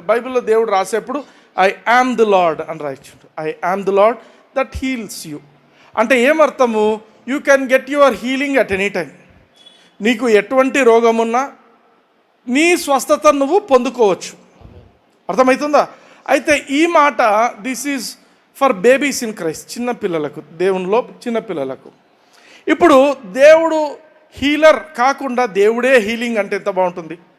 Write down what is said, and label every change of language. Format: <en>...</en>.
<te>బైబిల్లో దేవుడు రాసేప్పుడు</te> <en>I am the Lord</en> <te>అని రాయించాడు.</te> <en>I am the Lord that heals you.</en> <te>అంటే ఏమర్థము?</te> <en>You can get your healing at any time.</en> <te>నీకు ఎటువంటి రోగమున్నా నీ స్వస్థత నువ్వు పొందుకోవచ్చు. అర్థమవుతుందా? అయితే ఈ మాట</te> <en>this is for babies in Christ,</en> <te>చిన్నపిల్లలకు, దేవునిలో చిన్నపిల్లలకు. ఇప్పుడు దేవుడు హీలర్ కాకుండా దేవుడే హీలింగ్ అంటే ఎంత బాగుంటుంది.</te>